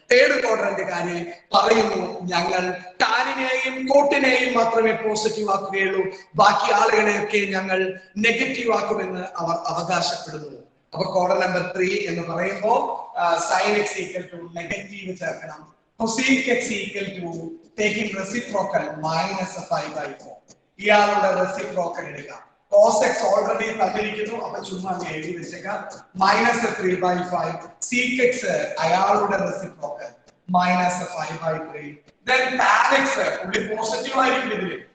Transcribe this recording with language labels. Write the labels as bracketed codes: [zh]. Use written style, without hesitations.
[ml] Third quadrant കാര്യം പറയുന്നു ഞങ്ങൾ ടാനിനെയും കോട്ടിനെയും മാത്രമേ പോസിറ്റീവ് ആക്കുകയുള്ളൂ. ബാക്കി ആളുകളെയൊക്കെ ഞങ്ങൾ നെഗറ്റീവ് ആക്കുമെന്ന് അവർ അവകാശപ്പെടുന്നു. അപ്പൊ കോഡർ നമ്പർ 3 എന്ന് പറയുമ്പോൾ sign X equal to negative ചേർക്കണം. [en] cosec x equal to taking reciprocal minus 5/4. [ml] ഇയാളുടെ റെസിപ്രോക്കൽ എടുക്കാം. cos x ഓൾറെഡി തന്നിരിക്കുന്നു. അപ്പൊ ചുമ്മാ എഴുതി വെച്ചേക്കാം. മൈനസ് 3/5. sec x അയാളുടെ reciprocal minus 5/3. then tan x ഉള്ളി പോസിറ്റീവ് ആയിരിക്കും ഇതില്.